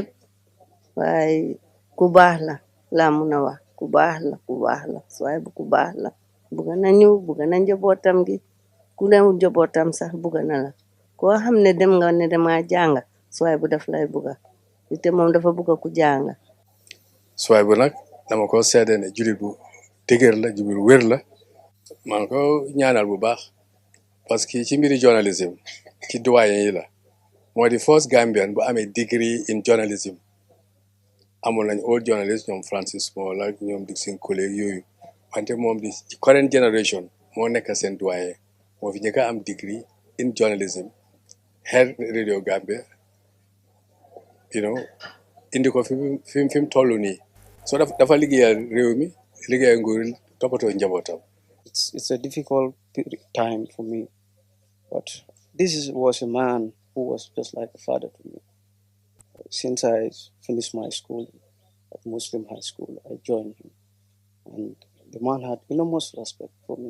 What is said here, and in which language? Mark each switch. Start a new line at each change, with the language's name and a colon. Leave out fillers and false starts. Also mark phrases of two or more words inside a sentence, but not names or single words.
Wolof: waaye ku baax la laa mun a wax ku baax la Swaibu ku baax la bugga na ñu bugga na njabootam gi ku leen njabootam sax bugga na la koo xam ne dem nga ne dama jànga Swaibu daf lay bugga te moom dafa bugga ku jànga. Swaibu nag dama ko seede ne jullit bu dëgër la jullit bu wér la man ko ñaanal bu baax parce que ci mbiri journalism ci doyen yi la moo di
English: first Gambian
Wolof: bu amee
English: degree in journalism.
Wolof: Amoon nañ
English: old journalist
Wolof: ñoom Francis Mola ak ñoom Dixon collègue yooyu wante moom di
English: current generation
Wolof: moo nekk seen doyen moo fi njëkk a am
English: degree in journalism head Radio Gambia
Wolof: indi ko fi mu toll nii so dafa liggéeyal réew mi liggéeyal nguur toppatoo njabootam.
English: It's a difficult time for me, but was a man who was just like a father to me. Since I finished my school at Muslim High School, I joined him. And the man had enormous respect for me.